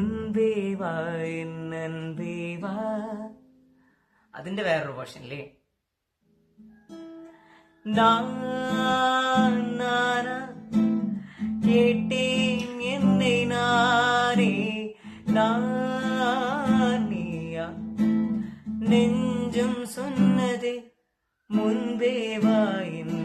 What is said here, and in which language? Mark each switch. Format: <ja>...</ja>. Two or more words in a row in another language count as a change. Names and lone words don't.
<ml>മുൻപേ വാ എൻ അൻപേ വാ. അതിന്റെ വേറൊരു വേർഷൻ അല്ലേ.</ml> <ta>கேட்டேன் என்னை நானே நானேயா நெஞ்சம் சொன்னதே முன்பே வா</ta>